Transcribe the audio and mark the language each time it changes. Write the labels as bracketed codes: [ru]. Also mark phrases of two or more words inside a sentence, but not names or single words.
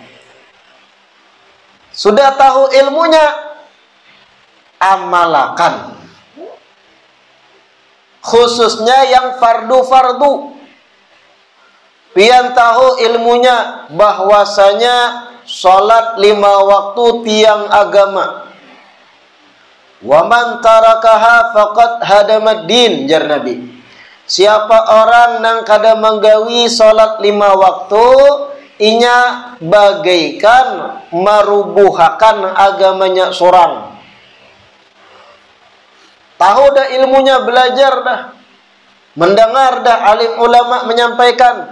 [bjn] Sudah tahu ilmunya, amalakan. Khususnya yang fardu-fardu. Pian tahu ilmunya bahwasanya salat 5 waktu tiang agama. [ar] ومن تركها فقد هدم الدين, [bjn] jar Nabi. Siapa orang nang kada menggawi salat 5 waktu, inya bagaikan merubuhakan agamanya sorang. Tahu dah ilmunya, belajar dah, mendengar dah alim ulama menyampaikan.